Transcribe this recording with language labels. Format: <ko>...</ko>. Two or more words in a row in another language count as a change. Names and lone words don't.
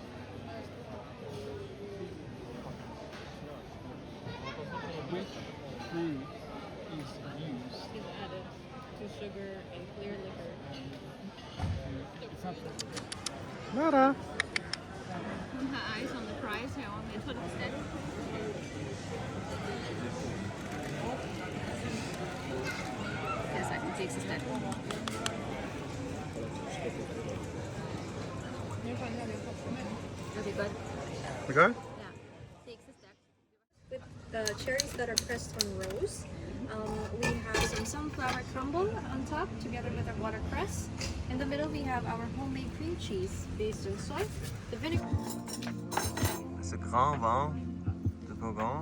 <en>Which fruit is used? Is added to sugar and clear liquor. It's not Nada.</en> <da>Hun har</da> <en>eyes on the prize</en> <da>herovre, men jeg tror, det er stadig. Jeg har sagt, det er ikke så stærkt. Okay, godt. Okay. Ja, det er ikke så stærkt.</da> <en>With the cherries that are pressed from rose, we have some sunflower crumble on top together with our watercress. In the middle we have our homemade cream cheese based on soy. The vinegar.</en> <fr>Ce grand vin de Bourgogne.</fr>